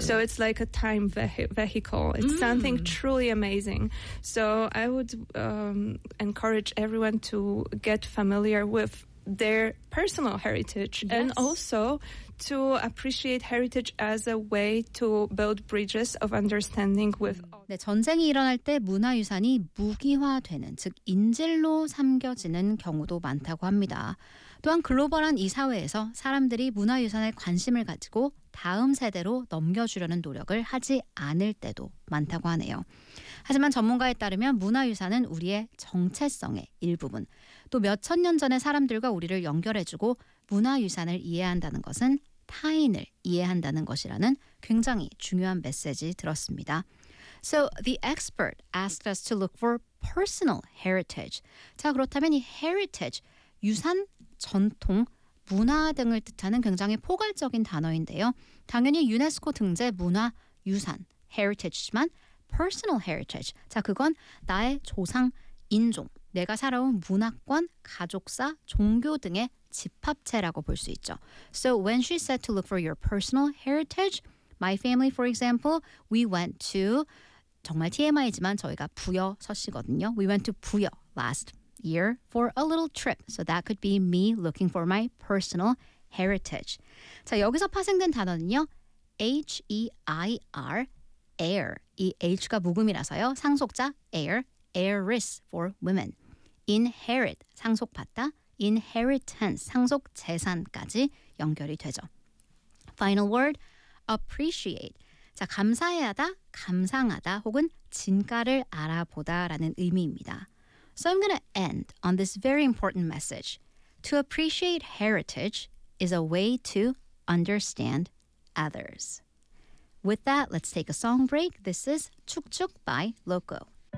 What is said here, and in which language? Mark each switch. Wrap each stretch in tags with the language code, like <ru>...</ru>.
<en>So it's like a time vehicle. It's something truly amazing. So I would encourage everyone to get familiar with their personal heritage and also to appreciate heritage as a way to build bridges of understanding with</en> <ko>네, 전쟁이 일어날 때 문화유산이 무기화되는, 즉 인질로 삼겨지는 경우도 많다고 합니다. 또한 글로벌한 이 사회에서 사람들이 문화유산에 관심을 가지고 다음 세대로 넘겨주려는 노력을 하지 않을 때도 많다고 하네요. 하지만 전문가에 따르면 문화유산은 우리의 정체성의 일부분, 또 몇천 년 전에 사람들과 우리를 연결해주고 문화유산을 이해한다는 것은 타인을 이해한다는 것이라는 굉장히 중요한 메시지 들었습니다.</ko> <en>So the expert asked us to look for personal heritage.</en> <ko>자, 그렇다면 이 heritage, 유산, 전통, 문화 등을 뜻하는 굉장히 포괄적인 단어인데요. 당연히 유네스코 등재 문화, 유산, heritage지만 personal heritage, 자, 그건 나의 조상, 인종, 내가 살아온 문화권, 가족사, 종교 등의 집합체라고 볼 수 있죠.</ko> <en>So when she said to look for your personal heritage, my family, for example, we went to,</en> <ko>정말 TMI지만 저희가 부여 서씨거든요.</ko> <en>We went to 부여 last year for a little trip. So that could be me looking for my personal heritage.</en> <ko>자, 여기서 파생된 단어는요. H-E-I-R, heir. 이 H가 묵음이라서요.</ko> <en>상속자, heir, heiress for women. Inherit, 상속받다.</en> <ko>Inheritance, 상속 재산까지 연결이 되죠.</ko> <en>Final word, appreciate.</en> <ko>자, 감사해하다, 감상하다, 혹은 진가를 알아보다 라는 의미입니다.</ko> <en>So I'm going to end on this very important message. To appreciate heritage is a way to understand others. With that, let's take a song break. This is 축축 by Loco.</en>